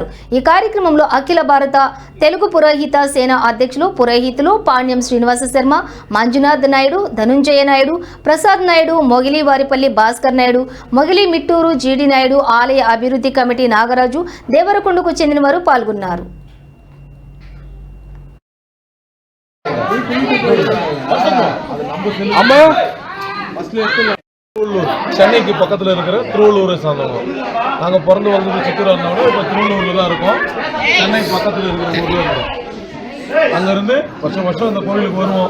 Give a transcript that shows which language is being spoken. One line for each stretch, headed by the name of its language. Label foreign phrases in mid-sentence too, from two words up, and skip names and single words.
Telugu: ఈ కార్యక్రమంలో అఖిల భారత తెలుగు పురోహిత సేన అధ్యక్షులు పురోహితులు పాణ్యం శ్రీనివాస శర్మ, మంజునాథ్ నాయుడు, ధనుంజయ నాయుడు, ప్రసాద్ నాయుడు, మొగిలి వారిపల్లి భాస్కర్ నాయుడు, మొగిలి మిట్టూరు జీడి నాయుడు, ఆలయ అభివృద్ధి కమిటీ నాగరాజు, దేవరకొండకు చెందిన వారు పాల్గొన్నారు.
Tamil: சென்னைக்கு பக்கத்தில் இருக்கிற திருவள்ளூரை சார்ந்தவங்க. நாங்கள் பிறந்து வளர்ந்து சித்தூர் இருந்தோட இப்போ திருவள்ளூரில் தான் இருக்கோம். சென்னைக்கு பக்கத்தில் இருக்கிற ஊரில் இருக்கோம். அங்கேருந்து வருஷம் இந்த கோவிலுக்கு வருவோம்.